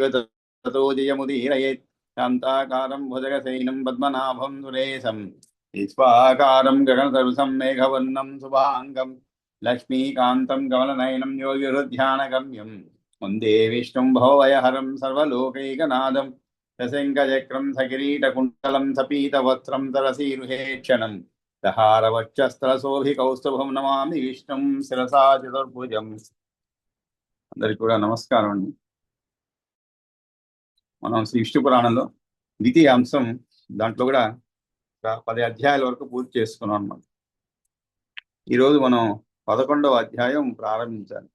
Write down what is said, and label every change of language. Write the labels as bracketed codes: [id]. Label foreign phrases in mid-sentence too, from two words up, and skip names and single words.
[sa] ततो जयमुदीरयेत् शान्ताकारं भुजगशयनं पद्मनाभं सुरेशं विश्वाकारं गगनसदृशं मेघवर्णं शुभाङ्गं लक्ष्मीकान्तं कमलनयनं योगिहृध्यानगम्यं वन्दे विष्णुं भवभयहरं सर्वलोकैकनाथं सशङ्खचक्रं सकिरीटकुण्डलं सपीतवस्त्रं तरसीरुहेक्षणं दहारवक्षस्थलशोभिकौस्तुभं नमामि विष्णुं शिरसा चतुर्भुजम् [te] అందరికి కూడా నమస్కారం అండి. మనం శ్రీ విష్ణు పురాణంలో ద్వితీయ అంశం దాంట్లో కూడా 10 అధ్యాయాల వరకు పూర్తి చేసుకున్నాం అన్నమాట. ఈరోజు మనం 11వ అధ్యాయం ప్రారంభించాలి.